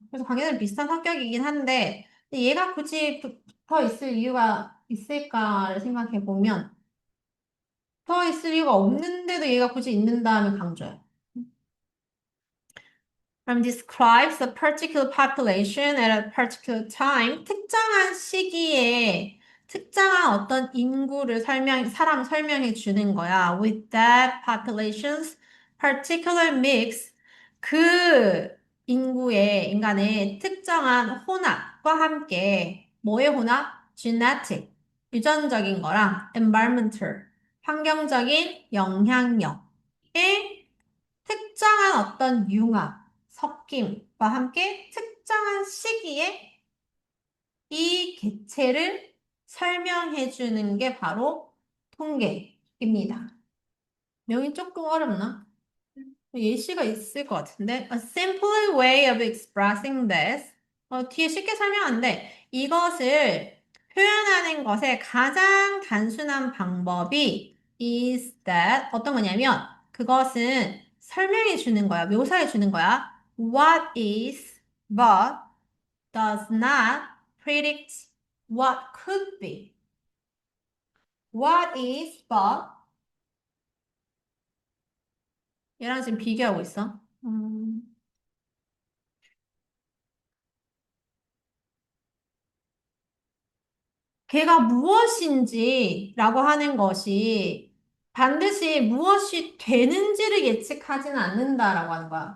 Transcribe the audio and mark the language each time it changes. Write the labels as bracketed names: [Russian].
[Korean] 그래서 관계대는 비슷한 성격이긴 한데, 근데 얘가 굳이 붙어 있을 이유가 있을까를 생각해 보면, 붙어 있을 이유가 없는데도 얘가 굳이 있는다 하면 강조야. 그럼 [English] describes a particular population at a particular time. [Korean] 특정한 시기에 특정한 어떤 인구를 사람을 설명해 주는 거야. [English] With that population's particular mix. [Korean] 그 인간의 특정한 혼합과 함께, 뭐의 혼합? genetic, 유전적인 거랑 environmental, 환경적인 영향력의 특정한 어떤 융합, 섞임과 함께 특정한 시기에 이 개체를 설명해 주는 게 바로 통계입니다. 명이 조금 어렵나? 예시가 있을 것 같은데. [English] A simpler way of expressing this. [Korean] 뒤에 쉽게 설명하는데 이것을 표현하는 것의 가장 단순한 방법이 [English] is that [Korean] 어떤 거냐면 그것은 설명해 주는 거야. 묘사해 주는 거야. [English] What is but does not predict what could be. What is but [Korean] 얘랑 지금 비교하고 있어. 걔가 무엇인지라고 하는 것이 반드시 무엇이 되는지를 예측하지는 않는다라고 하는 거야.